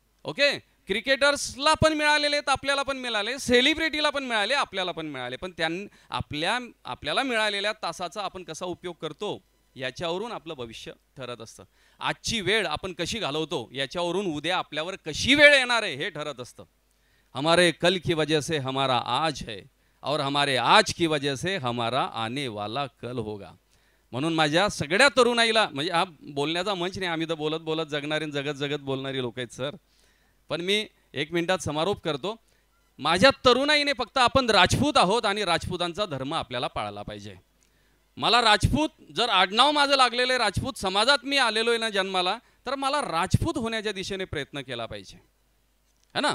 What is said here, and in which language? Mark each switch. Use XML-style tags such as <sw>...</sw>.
<mr>Okay, क्रिकेटर्सला पण मिळालेले आहेत, आपल्याला पण मिळाले, सेलिब्रिटीला पण मिळाले, आपल्याला पण मिळाले. पण आपल्याला मिळालेल्या तासाचा आपण कसा उपयोग करतो याच्यावरून आपलं भविष्य ठरत असतं. आजची वेळ आपण कशी घालवतो याच्यावरून उद्या आपल्यावर कशी वेळ येणार आहे हे ठरत असतं.</mr> <hi>हमारे कल की वजह से हमारा आज है और हमारे आज की वजह से हमारा आने वाला कल होगा.</hi> <mr>म्हणून माझ्या सगळ्या तरुणाईला, म्हणजे हा बोलण्याचा मंच नाही, आम्ही तर बोलत बोलत जगणारी जगत जगत बोलणारी लोक आहेत सर, पण मी 1 मिनिटात समारोप करतो. माझ्या तरुणाईने फक्त आपण राजपूत आहोत आणि राजपूतांचा धर्म आपल्याला पाळला पाहिजे. मला राजपूत, जर आडनाव माझं लागलेलं आहे, राजपूत समाजात मी आलेलो आहे ना जन्माला, तर मला राजपूत होण्याच्या दिशेने प्रयत्न केला पाहिजे है ना.</mr>